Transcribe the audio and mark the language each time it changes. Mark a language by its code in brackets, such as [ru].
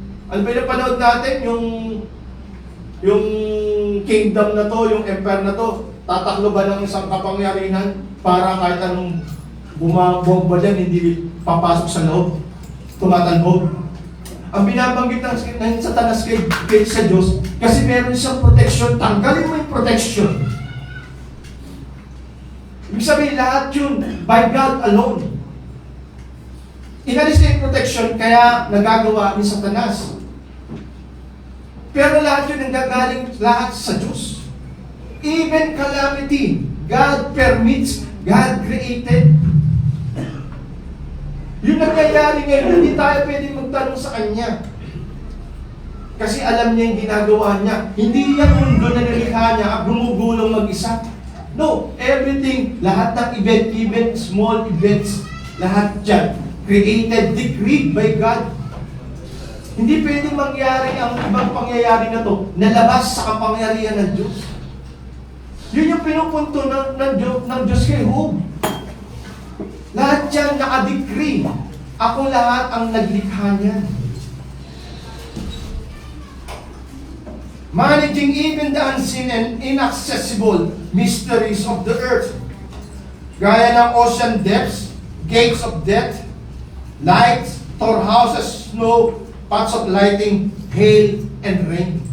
[tl] Ano ba yung napanood natin? Yung kingdom na to, yung empire na to, tataklo ba ng isang kapangyarihan para kahit anong bumabomba dyan, hindi papasok sa loob, tumatalbog. Ang binabanggit ng Satanas kay sa Diyos, kasi meron siyang protection, tanggalin mo yung protection. Ibig sabihin, lahat yun, [en] by God alone. [tl] Inalis na yung protection, kaya nagagawa ni Satanas. Pero lahat yun nanggagaling lahat sa Diyos. [en] Even calamity, God permits, God created. [tl] Yung nangyayari ngayon, hindi tayo pwede magtanong sa Kanya. Kasi alam niya yung ginagawa niya. Hindi yan mundo na nilikha niya at gumugulong mag-isa. [en] No, everything, [tl] lahat ng event, [en] even small events, [tl] lahat dyan, [en] created, decreed by God. [tl] Hindi pwedeng mangyari ang ibang pangyayari na to na labas sa kapangyarihan ng Diyos. Yun yung pinupunto ng Diyos kay Job. Lahat yan naka-decree. Ako lahat ang naglikha niyan. [en] Managing even the unseen and inaccessible mysteries of the earth. [tl] Gaya ng [en] ocean depths, gates of death, lights, storehouses, snow, pots of lighting, hail, and rain.